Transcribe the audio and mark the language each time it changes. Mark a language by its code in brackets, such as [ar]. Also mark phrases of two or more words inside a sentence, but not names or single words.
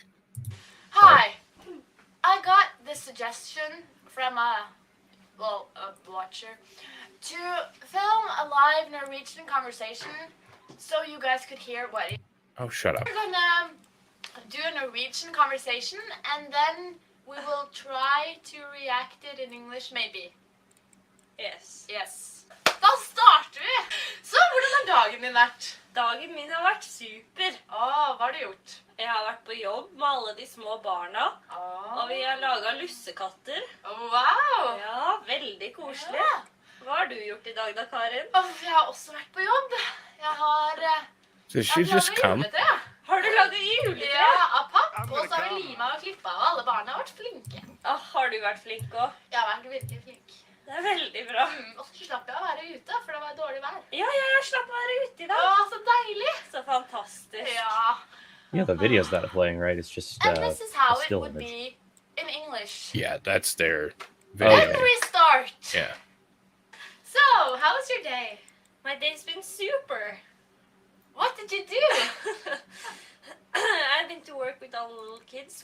[en] Hi, I got this suggestion from a watcher to film a live Norwegian conversation so you guys could hear what it. Oh, shut up. We're gonna do a Norwegian conversation and then we will try to react it in English, maybe. Yes. [no] Da starter vi! Så hvordan har dagen din vært? Dagen min har vært super. Hva har du gjort? Jeg har vært på jobb med alle de små barna, og vi har laget lussekatter. Wow! Ja, veldig koselig. Ja. Hva har du gjort I dag da, Karin? Jeg har også vært på jobb. Jeg har [en] Did she just come? [no] juletre. Har du laget juletre? Ja, av papp, og så har vi limet og klippet, og alle barna har vært flinke. Har du vært flink også? Jeg har vært virkelig flink. Det er veldig bra. Og så slapp jeg å være ute, for det var dårlig vær. Ja, jeg slapp å være ute I dag. Så deilig. Så fantastisk. Ja. [en] Yeah, the videos that are playing, right? It's just And this is how a it still would image. be in English. Yeah, that's their video. Then we start. Yeah. So, how was your day? My day's been super. What did you do? I've been to work with all the little kids.